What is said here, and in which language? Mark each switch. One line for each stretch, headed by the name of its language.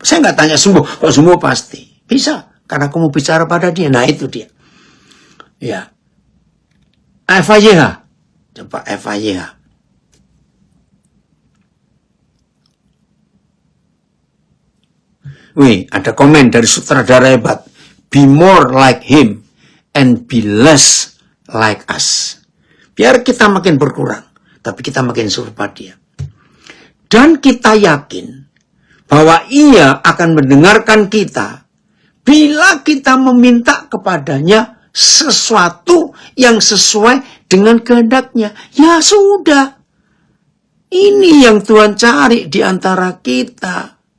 Indonesian: Saya nggak tanya sembuh, kok sembuh pasti. Bisa, karena aku mau bicara pada dia. Nah itu dia. Ya. FIYH. Coba FIYH. Wih, ada komen dari sutradara hebat.
English: Be more like him and be less like us.
Indonesian: Biar kita makin berkurang. Tapi kita makin serupa dia. Dan kita yakin bahwa ia akan mendengarkan kita bila kita meminta kepadanya sesuatu yang sesuai dengan kehendaknya. Ya sudah. Ini yang Tuhan cari di antara kita.